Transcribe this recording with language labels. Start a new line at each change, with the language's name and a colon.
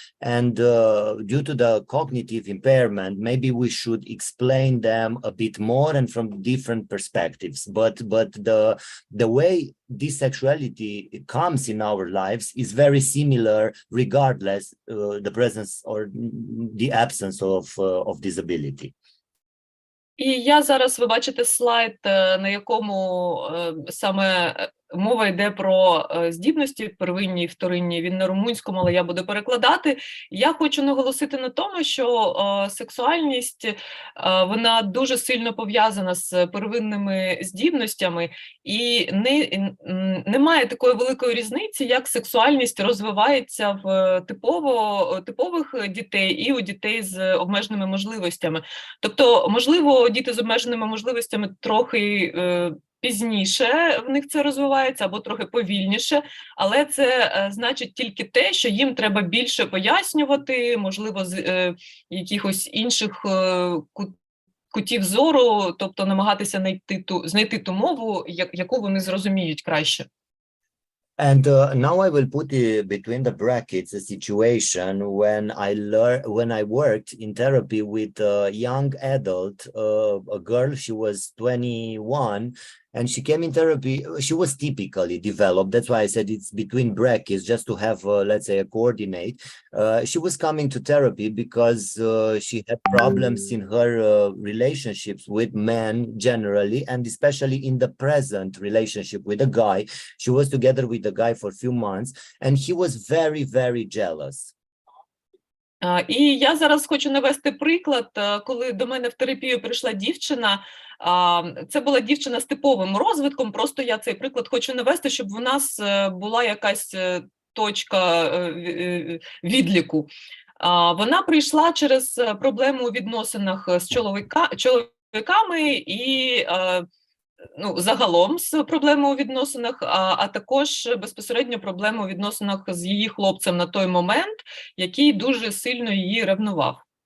English: And due to the cognitive impairment, maybe we should explain them a bit more and from different perspectives. But the way this sexuality comes in our lives is very similar, regardless the presence or the absence of disability.
Ukrainian: І я зараз, ви бачите слайд, на якому саме мова йде про здібності первинні і вторинні. Він на румунському, але я буду перекладати. Я хочу наголосити на тому, що сексуальність, вона дуже сильно пов'язана з первинними здібностями, і немає такої великої різниці, як сексуальність розвивається в типових дітей і у дітей з обмеженими можливостями. Тобто, можливо, діти з обмеженими можливостями трохи пізніше в них це розвивається, або трохи повільніше, але це значить тільки те, що їм треба більше пояснювати, можливо, з якихось інших кутів зору, тобто намагатися знайти ту мову, яку вони зрозуміють краще.
English: And now I will put between the brackets a situation when I worked in therapy with a young adult, a girl. She was 21, and she came in therapy. She was typically developed. That's why I said it's between brackets, just to have, let's say, a coordinate. She was coming to therapy because she had problems in her relationships with men generally, and especially in the present relationship with a guy. She was together with a guy for a few months, and he was very, very jealous.
Ukrainian: І я зараз хочу навести приклад, коли до мене в терапію прийшла дівчина. Це була дівчина з типовим розвитком, просто я цей приклад хочу навести, щоб у нас була якась точка відліку. Вона прийшла через проблему у відносинах з чоловіками і загалом з проблемою у відносинах, а також безпосередньо проблему у відносинах з її хлопцем на той момент, який дуже сильно її ревнував.